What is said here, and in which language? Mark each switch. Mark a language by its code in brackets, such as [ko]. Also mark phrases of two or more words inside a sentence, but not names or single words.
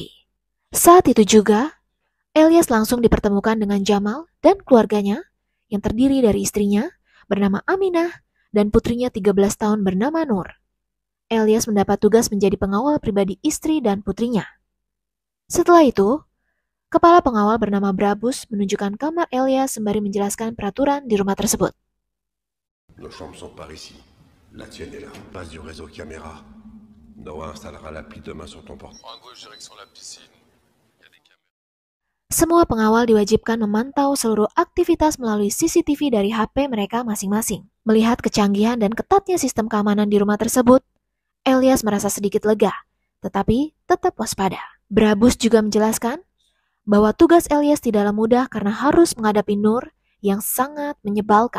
[id] Saat itu juga, Elias langsung dipertemukan dengan Jamal dan keluarganya yang terdiri dari istrinya bernama Aminah dan putrinya 13 tahun bernama Nur. Elias mendapat tugas menjadi pengawal pribadi istri dan putrinya. Setelah itu, kepala pengawal bernama Brabus menunjukkan kamar Elias sembari menjelaskan peraturan di rumah tersebut. [fr] Nos chambres sont par ici. La tienne est là. Passe du réseau caméra. Noah installera l'appli demain sur ton portable. En gauche, direction la piscine. [id] Semua pengawal diwajibkan memantau seluruh aktivitas melalui CCTV dari HP mereka masing-masing. Melihat kecanggihan dan ketatnya sistem keamanan di rumah tersebut, Elias merasa sedikit lega, tetapi tetap waspada. Brabus juga menjelaskan bahwa tugas Elias tidaklah mudah karena harus menghadapi Nur yang sangat menyebalkan.